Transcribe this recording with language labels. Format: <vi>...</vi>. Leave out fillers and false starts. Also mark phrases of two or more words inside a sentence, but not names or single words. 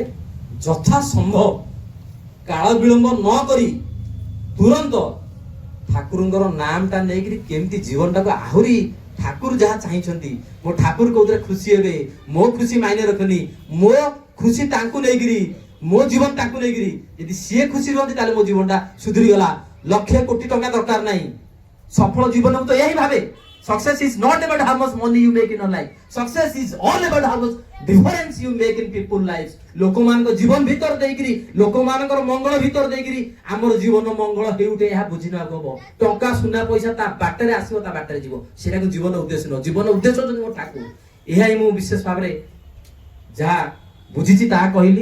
<or>ଯଥା ସମ୍ଭବ କାଳ ବିଳମ୍ବ ନ କରି ତୁରନ୍ତ ଠାକୁରଙ୍କର ନାମଟା ନେଇକିରି କେମିତି ଜୀବନଟାକୁ ଆହୁରି ଠାକୁର ଯାହା ଚାହିଁଛନ୍ତି, ମୋ ଠାକୁର କୋଉଥିରେ ଖୁସି ହେବେ, ମୋ ଖୁସି ମାଇନେ ରଖନି, ମୋ ଖୁସି ତାଙ୍କୁ ନେଇକିରି, ମୋ ଜୀବନ ତାଙ୍କୁ ନେଇକିରି ଯଦି ସିଏ ଖୁସି ରୁହନ୍ତି ତାହେଲେ ମୋ ଜୀବନଟା ସୁଧୁରି ଗଲା। ଲକ୍ଷେ କୋଟି ଟଙ୍କା ଦରକାର ନାହିଁ। ସଫଳ ଜୀବନ ମୁଁ ତ ଏହି ଭାବେ,</or> <en>success is not about how much money you make in your life, success is all about how much difference you make in people lives।</en> <or>ଲୋକମାନଙ୍କ ଜୀବନ ଭିତର ଦେଇକିରି, ଲୋକମାନଙ୍କର ମଙ୍ଗଳ ଭିତର ଦେଇକିରି ଆମର ଜୀବନ ମଙ୍ଗଳ ହେଉଟେ ଏହା ବୁଝିବାକୁ ହବ। ଟଙ୍କା ସୁନା ପଇସା ତା ବାଟରେ ଆସିବ, ତା ବାଟରେ ଯିବ, ସେଟାକୁ ଜୀବନ ଉଦ୍ଦେଶ୍ୟ ନୁହଁ। ଜୀବନ ଉଦ୍ଦେଶ୍ୟ ହଉଛି ମୋ ଠାକୁର। ଏହା ହିଁ ମୁଁ ବିଶେଷ ଭାବରେ ଯାହା ବୁଝିଛି ତାହା କହିଲି।</or>